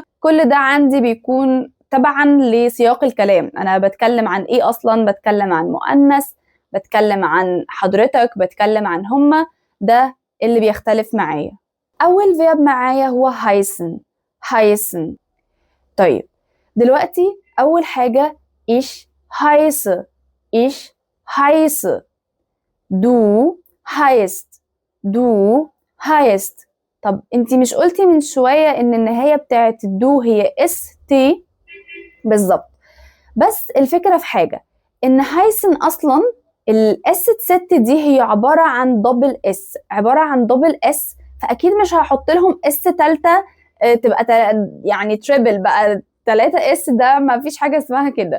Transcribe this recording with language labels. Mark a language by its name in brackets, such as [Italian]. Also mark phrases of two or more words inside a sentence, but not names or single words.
[Arabic] كل ده عندي بيكون تبعا لسياق الكلام. أنا بتكلم عن إيه أصلا؟ بتكلم عن مؤنث، بتكلم عن حضرتك، بتكلم عن هما. ده اللي بيختلف معايا. أول فيرب معايا هو heißen. طيب دلوقتي أول حاجة [German] ich heiße. du heißt. [Arabic] طب انتي مش قلتي من شوية ان النهاية بتاعت الدو هي st؟ بالظبط. بس الفكرة في حاجة ان heißen اصلا الاس ست دي هي عبارة عن دبل اس، فاكيد مش هحط لهم اس تالتة تبقى يعني تريبل بقى 3 اس، ده ما فيش حاجة اسمها كده.